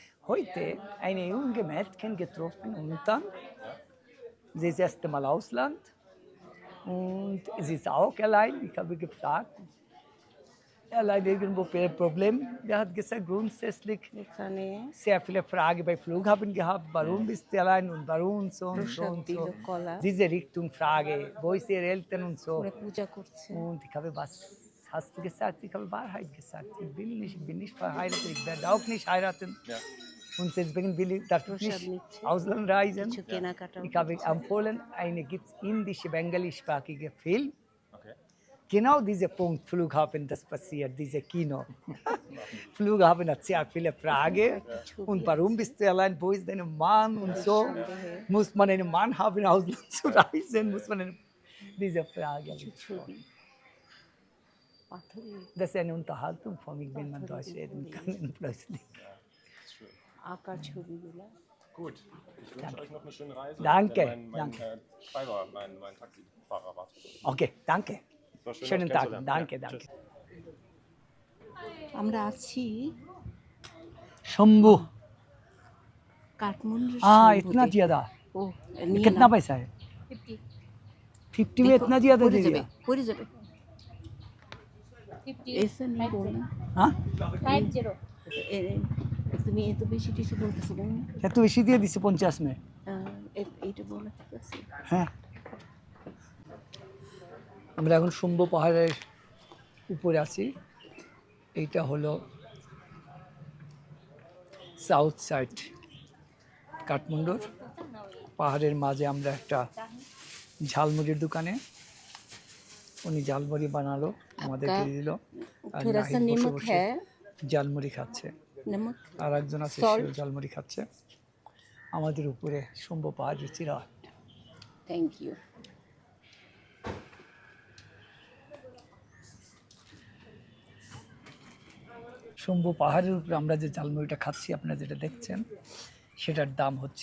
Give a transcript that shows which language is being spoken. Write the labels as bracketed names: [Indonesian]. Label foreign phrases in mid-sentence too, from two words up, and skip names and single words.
[German] Heute eine junge Mädchen getroffen und dann, sie ist das erste Mal Ausland und sie ist auch allein. Ich habe gefragt, allein irgendwo ein Problem. Der hat gesagt, grundsätzlich [Bangla] এখানে [German] sehr viele Fragen bei Flughafen gehabt, warum bist du allein und warum und so und so [Bangla] প্রসাদ [German] und [Bangla] দিল [German] so. [Bangla] কলা [German] Diese Richtung Frage, wo ist ihre Eltern und so. [Bangla] ওরা পূজা করছে [German] Und ich habe, was hast du gesagt? Ich habe Wahrheit gesagt. Ich bin nicht verheiratet, ich werde auch nicht heiraten. Ja. Und deswegen darf ich [Bangla] প্রসাদ [German] nicht [Bangla] নিচ্ছে [German] Ausland reisen. [Bangla] কিছু কেনাকাটা [German] Ich habe empfohlen, eine gibt es indische, bengalischsprachige Film. Okay. Genau dieser Punkt, Flughafen, das passiert, diese Kino. Flughafen hat sehr viele Fragen. Und warum bist du allein? Wo ist dein Mann? Und so. Muss man einen Mann haben, Ausland zu reisen? Muss man diese Frage. [Bangla] ছবি পাথরে [German] Das ist eine Unterhaltung von mir, wenn man Deutsch reden kann plötzlich. Ist schön. [Bangla] আঁকা ছবিগুলা [German] Gut. Ich wünsche euch noch eine schöne Reise. Danke, Denn mein danke. Treiber, mein Taxifahrer wartet. Okay, danke. War schön, Schönen euch Tag. kennenzulernen. Danke, Ja, danke. tschüss. [Bangla] আমরা আছি [Hindi] शंभू काठमांडू हाँ इतना ज्यादा [Bangla] ও নিয়ে [Hindi] कितना [Bangla] নাও। [Hindi] पैसा है 50 में इतना ज्यादा [Bangla] পড়ে [Hindi] दे [Bangla] যাবে [Hindi] दिया [Bangla] পড়ে যাবে [Hindi] ऐसा नहीं बोलना हाँ [Bangla] তুমি এত বেশি টিসু বলতেছো কেন এত বেশি দিয়ে দিছে 50 में এইটা বলা ঠিক আছে হ্যাঁ আমরা এখন শম্ভু পাহাড়ের উপরে আছি এইটা হলো [English] south side [Bangla] কাঠমান্ডুর পাহাড়ের মাঝে আমরা একটা ঝালমুড়ির দোকানে উনি ঝালমুড়ি বানালো আমাদেরকে দিল আর [Hindi] थोड़ा सा [Bangla] নাহিদ বসে [Hindi] नमक [Bangla] বসে [Hindi] है [Bangla] ঝালমুড়ি খাচ্ছে [Hindi] नमक [Bangla] আর একজন আছে [English] Salt. [Bangla] সেও ঝালমুড়ি খাচ্ছে আমাদের উপরে শম্ভু পাহাড় চিরা [English] thank you [Bangla] শম্ভু পাহাড়ের উপরে আমরা যে ঝালমুড়িটা খাচ্ছি আপনারা যেটা দেখছেন সেটার দাম হচ্ছে